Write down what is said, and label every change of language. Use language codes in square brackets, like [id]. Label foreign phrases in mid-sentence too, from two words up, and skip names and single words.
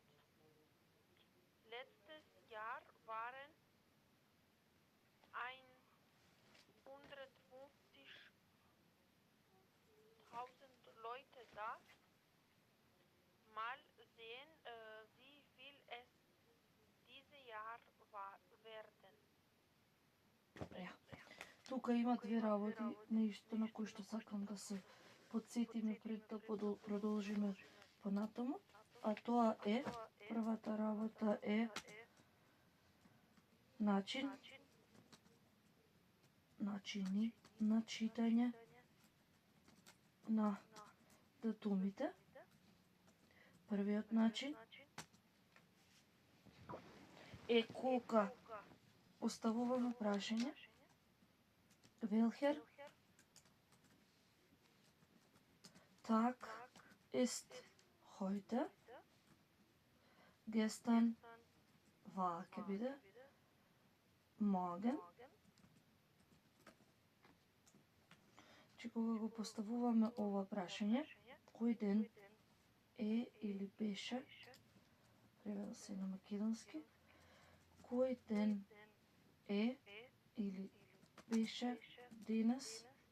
[de] Letztes Jahr waren 150.000 Leute da. Mal sehen, wie viel es dieses Jahr werden. Ja. [mk] Тука има две работи, нешто на кои што сакам да се подсетиме пред да продолжиме понатаму, а тоа е, првата работа е начини на читање на датумите. Првиот начин е кога поставуваме прашање. [de] Welcher Tag ist heute? Gestern war [mk] ќе биде [de] morgen. [mk] Че кога го поставуваме ова прашање, кој ден е или беше, преведува се на македонски, кој ден е или беше денес,